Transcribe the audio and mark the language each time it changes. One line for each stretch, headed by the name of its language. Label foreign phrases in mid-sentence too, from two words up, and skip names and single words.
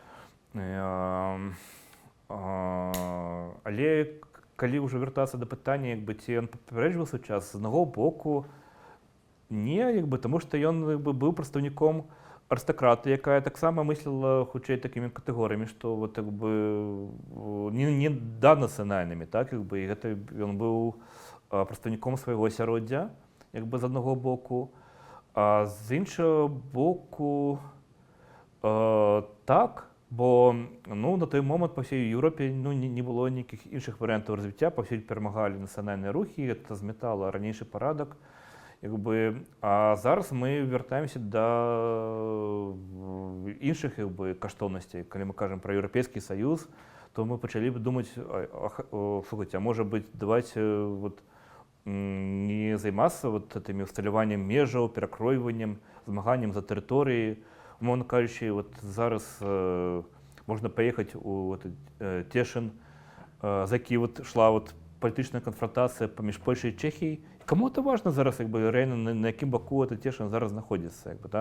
Belarusian: Але калі ўжо вяртацца да пытання, ці ён папярэджваў свой час, з аднаго боку, не, таму што ён быў прадстаўніком арыстакраты, якая таксама мысліла хутчэй такімі катэгорыямі, што не данацыянальнымі, так? І гэта ён быў прадстаўніком свайго асяроддзя, з аднаго боку.
Ukrainian: А з іншого боку, так, бо на той момент по всій Європі не було ніяких інших варіантів розвиття, повсюдь перемагали національні рухи, це змітало раніший порядок. А зараз ми вертаємося до інших каштовностей. Коли ми кажемо про Європейський Союз,
Russian: то мы почали бы думать, слушайте, а может быть, давайте вот не займацца вот этими
Belarusian: усталяваннем межаў, перакройваннем, змаганнем за тэрыторыі. Умоўна кажучы, вот зараз можна паехаць у Цешын, за які вот шла вот палітычная канфронтацыя паміж Польшай і Чэхіяй. Каму это важна зараз, як бы рэальна на якім баку это Цешын зараз знаходзіцца, як бы, так?